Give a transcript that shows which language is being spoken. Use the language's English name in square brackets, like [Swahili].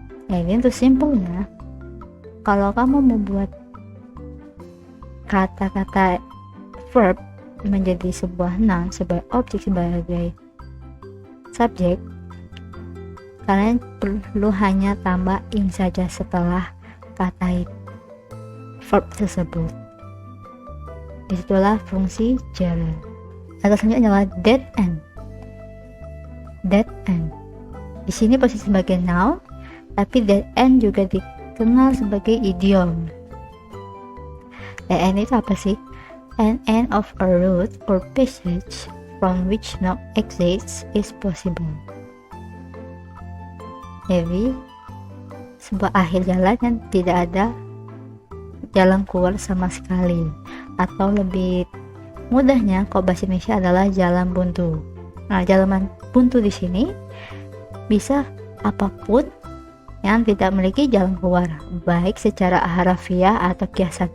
[Indonesian] Nah, ini untuk simpelnya, kalau kamu membuat kata-kata verb menjadi sebuah noun, sebagai objek, sebagai subjek, kalian perlu hanya tambah ing saja setelah kata verb tersebut. Disitulah fungsi gerund. Kata selanjutnya adalah dead end. Di sini posisi sebagai noun, tapi dead end juga dikenal sebagai idiom. Dead end itu apa sih? [English] An end of a route or passage from which no exit is possible. [Indonesian] Jadi, sebuah akhir jalan yang tidak ada jalan keluar sama sekali, atau lebih mudahnya kalau bahasa Indonesia adalah jalan buntu. Nah, jalan buntu di sini bisa apapun yang tidak memiliki jalan keluar, baik secara harafiah atau kiasan.